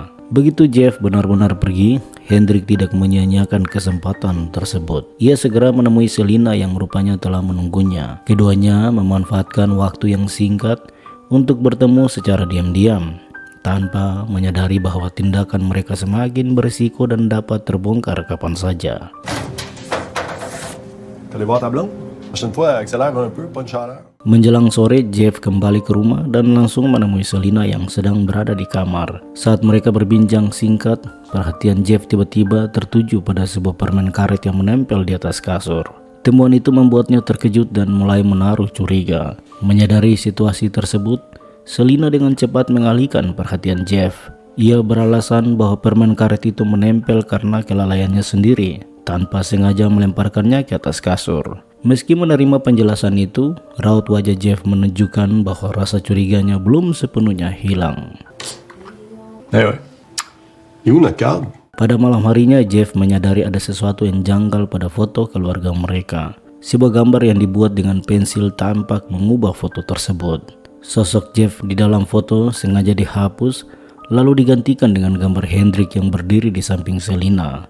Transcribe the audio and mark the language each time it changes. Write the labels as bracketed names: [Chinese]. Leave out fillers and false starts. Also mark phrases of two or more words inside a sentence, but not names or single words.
[Indonesian] Begitu Jeff benar-benar pergi, Hendrik tidak menyia-nyiakan kesempatan tersebut. Ia segera menemui Selina yang rupanya telah menunggunya. Keduanya memanfaatkan waktu yang singkat untuk bertemu secara diam-diam, tanpa menyadari bahwa tindakan mereka semakin berisiko dan dapat terbongkar kapan saja. [French] T'allais voir ta blonde? Prochaine fois, accélère un peu, pas une chaleur. [Indonesian] Menjelang sore, Jeff kembali ke rumah dan langsung menemui Selina yang sedang berada di kamar. Saat mereka berbincang singkat, perhatian Jeff tiba-tiba tertuju pada sebuah permen karet yang menempel di atas kasur. Temuan itu membuatnya terkejut dan mulai menaruh curiga. Menyadari situasi tersebut, Selina dengan cepat mengalihkan perhatian Jeff. Ia beralasan bahwa permen karet itu menempel karena kelalaiannya sendiri, tanpa sengaja melemparkannya ke atas kasur. Meski menerima penjelasan itu, raut wajah Jeff menunjukkan bahwa rasa curiganya belum sepenuhnya hilang. [French] Eh ouais. Il est où notre cadre? [Indonesian] Pada malam harinya, Jeff menyadari ada sesuatu yang janggal pada foto keluarga mereka. Sebuah gambar yang dibuat dengan pensil tampak mengubah foto tersebut. Sosok Jeff di dalam foto sengaja dihapus, lalu digantikan dengan gambar Hendrik yang berdiri di samping Selina.